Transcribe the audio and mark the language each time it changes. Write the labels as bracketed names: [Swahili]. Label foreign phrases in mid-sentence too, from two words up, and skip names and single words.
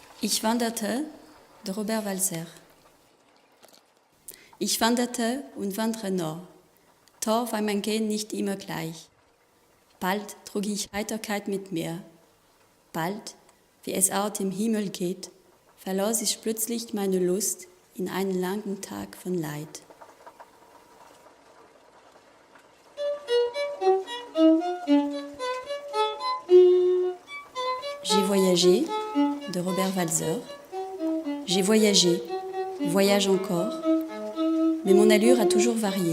[German] Ich wanderte, de Robert Walser. Ich wanderte und wandere noch. Tor war mein Gehen nicht immer gleich. Bald trug ich Heiterkeit mit mir. Bald, wie es auch im Himmel geht, verlor sich plötzlich meine Lust in einen langen Tag von Leid. [French] J'ai voyagé, de Robert Walser. J'ai voyagé, voyage encore, mais mon allure a toujours varié.